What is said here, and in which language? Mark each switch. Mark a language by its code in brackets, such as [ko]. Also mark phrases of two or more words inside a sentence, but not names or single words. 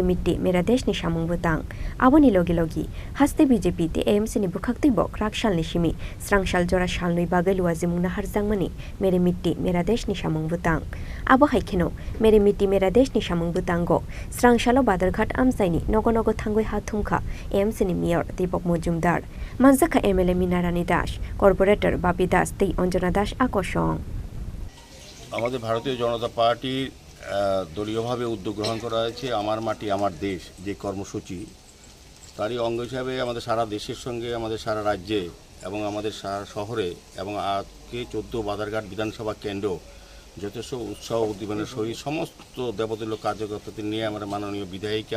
[trp] Mitti Mera Desh ni Shamung Butang Aboni Logi Haste BJP te AMC ni Bukhakti Bok Rakshal Nishimi Srangshal Jora Shalnoi Bagal Wazimung Nahar Zangmani Meri Mitti Mera Desh ni Shamung Butang Abo haikeno Meri Mitti Mera Desh ni Shamung Tango Srangshalo Badarghat Amsaini Nogonogo Thangoi Hathumkha AMC ni Mayor Dipok Mojumdar Manjaka MLA Minarani Dash Corporator Bapi Das Te Onjana Dash Akosong [bn] আমাদের ভারতীয় জনতা পার্টির দলীয়ভাবে উদ্যোগ গ্রহণ করা হয়েছে আমার মাটি আমার দেশ যে কর্মসূচি তারই অঙ্গ হিসাবে আমাদের সারা দেশের সঙ্গে আমাদের সারা রাজ্যে এবং আমাদের সারা শহরে এবং আজকে 14 বাদারঘাট বিধানসভা কেন্দ্র যথেষ্ট উৎসাহ উদ্দীপনার সহিত সমস্ত দেবতুল্য কার্যকর্তাদের নিয়ে আমরা মাননীয় বিধায়িকা